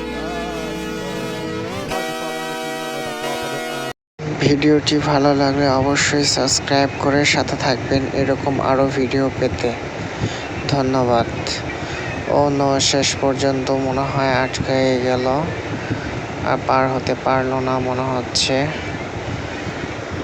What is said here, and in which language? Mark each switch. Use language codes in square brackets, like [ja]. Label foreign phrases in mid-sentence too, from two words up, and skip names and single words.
[pt] Pode falando aqui em nome da Copa do... [bn] ভিডিওটি ভালো লাগলে অবশ্যই সাবস্ক্রাইব করে সাথে থাকবেন এরকম আরও ভিডিও পেতে। ধন্যবাদ। [en] oh no, [bn] শেষ পর্যন্ত মনে হয় আটকায়ে গেল, আর পার হতে পারলো না মনে হচ্ছে।